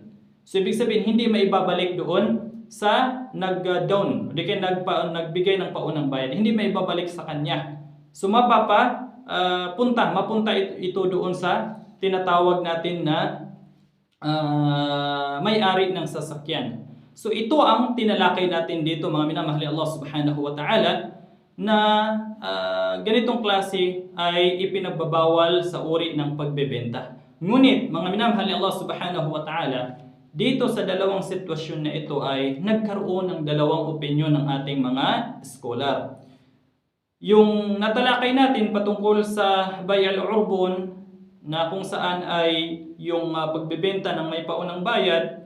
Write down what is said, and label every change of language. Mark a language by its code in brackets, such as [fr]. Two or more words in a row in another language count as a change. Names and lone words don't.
[tl] So ibig sabihin hindi maibabalik doon sa nag-down, di kaya nagbigay ng paunang bayad, hindi maibabalik sa kanya. So mapunta ito doon sa tinatawag natin na may-ari ng sasakyan. So ito ang tinalakay natin dito mga minamahal ni Allah [ar] سبحانه وتعالى [tl] na ganitong klase ay ipinagbabawal sa uri ng pagbebenta. Ngunit mga minamahal ni Allah [ar] سبحانه وتعالى, [tl] dito sa dalawang sitwasyon na ito ay nagkaroon ng dalawang opinyon ng ating mga scholar. Yung natalakay natin patungkol sa [ar] بيع العربون [tl] na kung saan ay yung pagbebenta ng may paunang bayad.